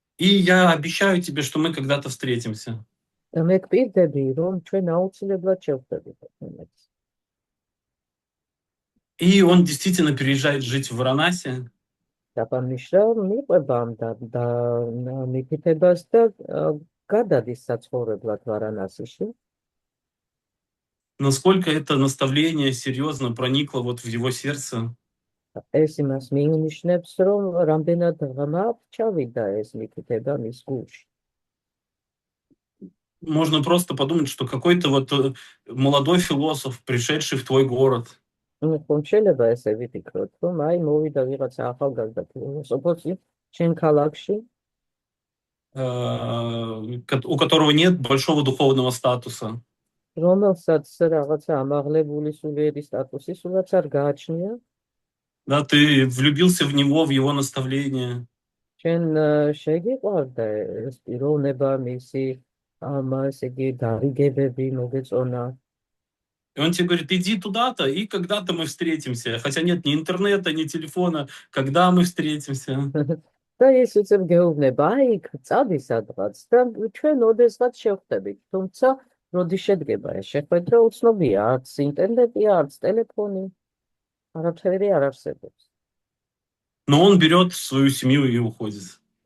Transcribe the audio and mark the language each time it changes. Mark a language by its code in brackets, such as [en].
[ru] И я обещаю тебе, что мы когда-то встретимся. [ka] და მე გპირდები, რომ ჩვენ აუცილებლად შევხვდებით ერთმანეთს. [ru] И он действительно переезжает жить в Варанаси. [ka] ტაპან მიშრა მიყვება და მიფიქრებას და გადადის საცხოვრებლად ვარანასიში. [ru] Насколько это наставление серьезно проникло вот в его сердце. [ka] ეს იმას მიუნიშნებს, რომ რამდენად ღრმად ჩავიდა ეს მიფიქრება მის გულში. [ru] Можно просто подумать, что какой-то вот молодой философ, пришедший в твой город, [ka] ხომ შეიძლება ესე ვიფიქროთ, რომ აი მოვიდა ვიღაცა ახალგაზრდა ფილოსოფოსი შენ ქალაქში, [ru] у которого нет большого духовного статуса. [ka] რომელსაც რაღაცა ამაღლებული სულიერი სტატუსი სულაც არ გააჩნია. [ru] Да, ты влюбился в него, в его наставление. [ka] შენ შეგიყვარდა ეს პიროვნება, მისი ესე იგი გარიგებები მოგეწონა. [ru] И он тебе говорит, иди туда-то, и когда-то мы встретимся. Хотя нет ни интернета, ни телефона. Когда мы встретимся? [ka] და ის უცებ გეუბნება, აი იქ წადი სადღაც და ჩვენ ოდესღაც შევხვდებით. თუმცა როდის შედგება ეს შეხვედრა, უცნობია, არც ინტერნეტი, არც ტელეფონი, არაფერი არ არსებობს. [ru] Но он берет свою семью и уходит.